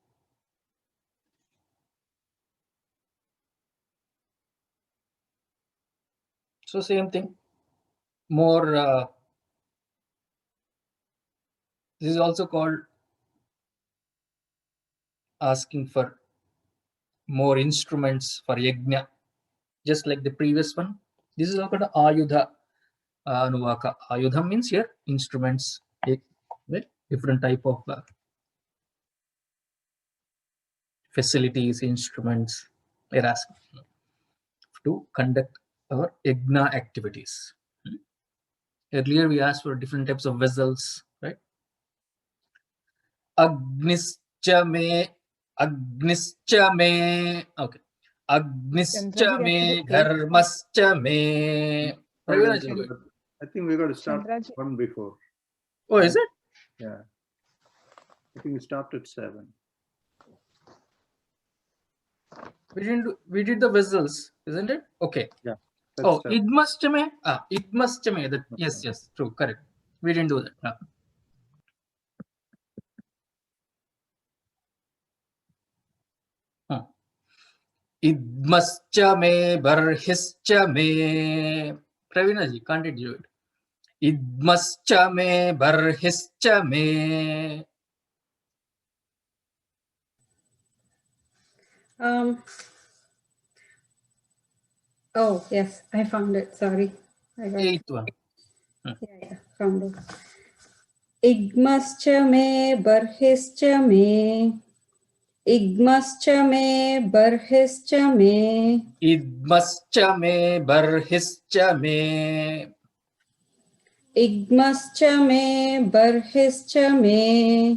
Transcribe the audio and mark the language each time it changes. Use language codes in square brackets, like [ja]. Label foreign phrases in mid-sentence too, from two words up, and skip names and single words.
[en] So same thing. More. This is also called asking for more instruments for yajna, just like the previous one. This is also called [sa] ayudha anuvaka. [en] Ayudha means here instruments, right? Different type of facilities, instruments. We're asking to conduct our yajna activities. Earlier we asked for different types of vessels, right? [sa] Agnischa me. [en] Okay. [sa] Agnischa me, dharmascha me. [en] I think we got to start one before. Oh, is it? Yeah. I think we stopped at 7. We did the vessels, isn't it? Okay. Yeah. [sa] Oh, idmascha me. Idmascha me. [en] That, yes, true, correct. We didn't do that. No. [sa] Idmascha me, barhischa me. [en] Pravina ji, can't it do it? [sa] Idmascha me, barhischa me. [en] Oh, yes, I found it. Sorry. Eighth one. Yeah, found it. [sa] Igmascha me, barhischa me. Igmascha me, barhischa me. Idmascha me, barhischa me. Igmascha me, barhischa me.